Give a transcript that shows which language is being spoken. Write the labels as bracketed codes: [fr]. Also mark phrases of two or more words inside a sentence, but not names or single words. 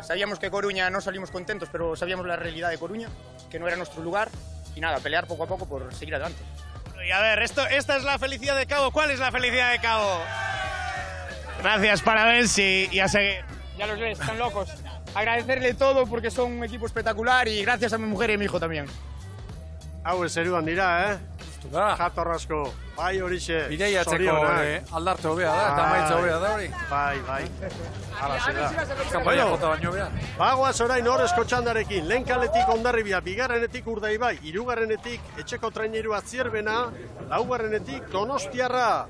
[es] Sabíamos que Coruña no salimos contentos, pero sabíamos la realidad de Coruña, que no era nuestro lugar, y nada, pelear poco a poco por seguir adelante. Y a ver, esta es la felicidad de Cabo. ¿Cuál es la felicidad de Cabo? Gracias, parabéns y a seguir. Ya los ves, están locos. Agradecerle todo porque son un equipo espectacular y gracias a mi mujer y a mi hijo también. [eu] Hau zeruan dira, Justu da. Jatorrasko, bai horixe. Bideiatzeko aldarte hobea da, eta maitza hobea da hori. Bai. Hala da. Kanpaia jota baino hobea. Bagoaz orain horrezko txandarekin, lehen kaletik Hondarribia, bigarrenetik Urdaibai, hirugarrenetik etxeko trainerua Zierbena, laugarrenetik Donostiarra.